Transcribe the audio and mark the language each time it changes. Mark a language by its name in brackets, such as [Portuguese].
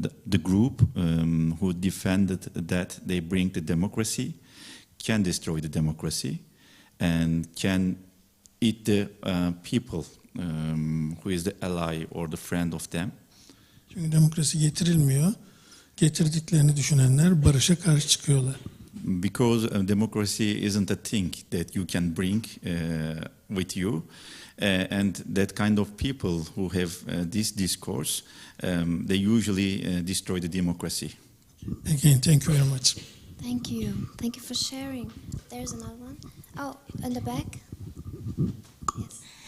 [English] The group who defended that they bring the democracy can destroy the democracy and can eat the people who is the ally or the friend of them. [Turkish] Çünkü demokrasi getirilmiyor. Getirdiklerini düşünenler barışa karşı çıkıyorlar. [English] Because democracy isn't a thing that you can bring with you, and that kind of people who have this discourse, they usually destroy the democracy. Again, thank you very much. Thank you. Thank you for sharing. There's another one. Oh, in the back. Yes.